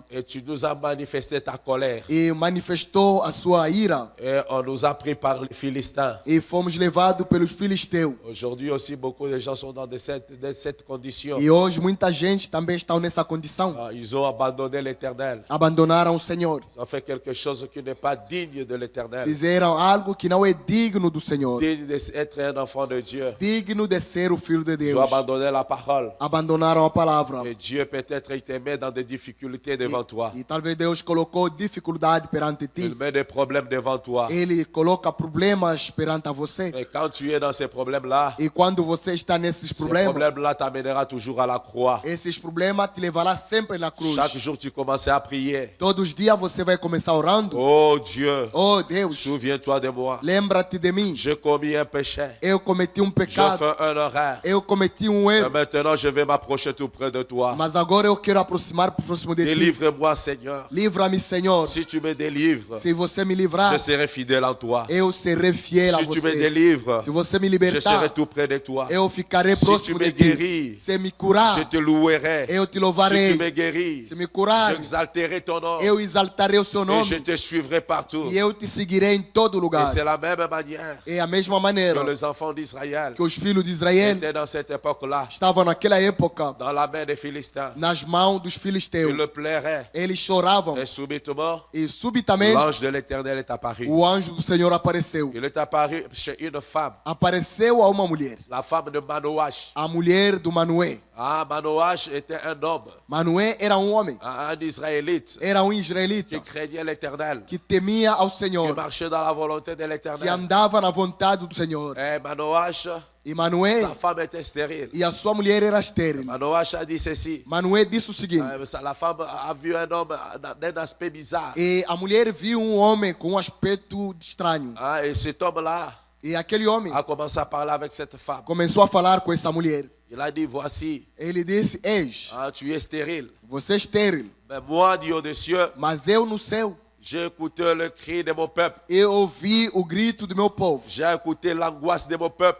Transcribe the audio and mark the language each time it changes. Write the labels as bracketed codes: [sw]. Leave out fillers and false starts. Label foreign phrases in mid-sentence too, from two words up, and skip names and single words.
[fr] Et tu nous as manifesté ta colère. [pt] E manifestou a sua ira. [fr] Et on nous a pris par les Philistins. [pt] E fomos levados pelos filisteus. [fr] Aujourd'hui aussi, beaucoup de gens sont dans cette condition. [pt] E hoje muita gente também está nessa condição. [fr] Ils ont abandonné l'Éternel. [pt] Abandonaram o Senhor. [fr] Ils ont fait quelque chose qui n'est pas digne de l'Éternel. [pt] Fizeram algo que não é digno do Senhor. [fr] Digne d'être un enfant de Dieu. [pt] Digno de ser o filho de [fr] Ils ont [pt] Deus. [fr] abandonné la parole. [pt] Abandonaram a palavra. [fr] Et Dieu peut-être il te met dans des difficultés devant toi. [pt] E talvez Deus colocou dificuldade perante ti. [fr] Il met des problèmes devant toi. [pt] Ele coloca problemas perante a você. [fr] Et quand tu es dans ces problèmes-là, [pt] E quando você está nesses [fr] ces [pt] problemas, [fr] problèmes-là t'amènera toujours à la croix. [pt] esses problemas te levará sempre na cruz. [fr] Chaque jour, tu commences à prier. [pt] Todos os dias você vai começar orando. [fr] Oh Dieu, [pt] Oh Deus, [fr] souviens-toi de moi. [pt] lembra-te de mim. [fr] J'ai commis un péché. [pt] Eu cometi [fr] J'ai [pt] pecado. [fr] fait un erreur. [pt] Eu cometi [fr] Et [pt] erro. [fr] maintenant, je vais m'approcher tout près de toi. [pt] Mas agora eu quero aproximar próximo de ti. [fr] Délivre-moi, Seigneur. [pt] Livra-me, Senhor. [fr] Si tu me délivres, [pt] Se você me livrar, [fr] je serai fidèle en toi. [pt] eu serei fiel a [fr] Si tu me [pt] você. [fr] délivres, [pt] Se você me [fr] je serai [pt] libertar, [fr] tout près de toi. [pt] eu ficarei [fr] Si tu [pt] próximo [fr] me [pt] de ti. [fr] guéris, [pt] Se me curar, [fr] je te louerai. [pt] eu te [fr] Si [pt] louvarei. [fr] tu me guéris, [pt] Se me curar, [fr] j'exalterai ton nom. [pt] eu exaltarei o seu [fr] Et [pt] nome. [fr] je te suivrai partout. [pt] E eu te seguirei em todo [fr] Et [pt] lugar. [fr] c'est la même manière [pt] É a mesma [fr] que [pt] maneira [fr] les enfants d'Israël [pt] que os filhos de Israel [fr] étaient dans cette époque-là, [pt] estavam naquela época [fr] dans la main des Philistins. [pt] nas mãos dos [fr] Ils [pt] filisteus. [fr] le plairaient. [pt] Eles choravam [fr] Et subitement, [pt] e subitamente [fr] l'ange de l'Éternel est apparu. [pt] o anjo do Senhor apareceu. [fr] Il est apparu chez une femme, [pt] Apareceu a uma mulher, [fr] la femme de Manoach. [pt] a mulher do Manoé. [fr] Manoach était un homme, [pt] Manoé era homem, [fr] un Israélite [pt] era [fr] qui [pt] israelita [fr] craignait l'Éternel, [pt] que temia ao [fr] qui [pt] Senhor, [fr] marchait dans la volonté de [pt] que [fr] l'Éternel. [pt] andava na vontade do Senhor. [fr] Et Manoach, [pt] E Manoé [fr] sa femme était stérile. [pt] e a sua mulher era estéril. [fr] Manoach a dit ceci. [pt] Manoé disse o seguinte: [fr] La femme a vu un homme d'un aspect bizarre. [pt] e a mulher viu um homem com um aspecto estranho. [fr] Et cet homme-là [pt] E aquele homem [fr] a commencé à parler avec cette femme. [pt] começou a falar com essa mulher. [fr] Il a dit, voici, [pt] Ele disse: Eis, [fr] tu es stérile. [pt] você é estéril, [fr] Mais moi, Dieu des cieux, [pt] mas eu no céu [fr] J'ai écouté le cri de mon peuple. [pt] Eu ouvi o grito do meu povo. [fr] J'ai écouté l'angoisse de mon peuple.